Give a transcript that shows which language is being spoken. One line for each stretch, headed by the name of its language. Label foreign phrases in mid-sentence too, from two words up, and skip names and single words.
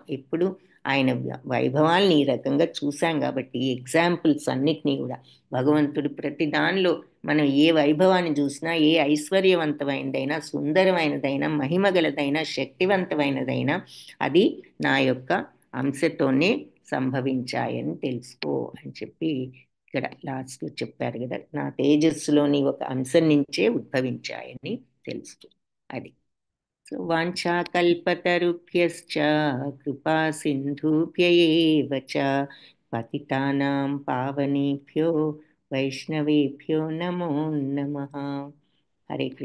Telugu: ఎప్పుడు ఆయన వైభవాల్ని ఈ రకంగా చూసాం కాబట్టి ఎగ్జాంపుల్స్ అన్నిటినీ కూడా భగవంతుడు ప్రతి దానిలో మనం ఏ వైభవాన్ని చూసినా, ఏ ఐశ్వర్యవంతమైనదైనా, సుందరమైనదైనా, మహిమగలదైనా, శక్తివంతమైనదైనా అది నా యొక్క అంశతోనే సంభవించాయని తెలుసుకో అని చెప్పి ఇక్కడ లాస్ట్ చెప్పారు కదా, నా తేజస్సులోని ఒక అంశం నుంచే ఉద్భవించాయని తెలుసుకో. అది.
Sanskrit: సో వాంఛాకల్పతరుభ్యశ్చ కృపా సింధుభ్య ఏవ చ పతితానాం పావనేభ్యో వైష్ణవేభ్యో నమో నమః. హరే కృష్ణ.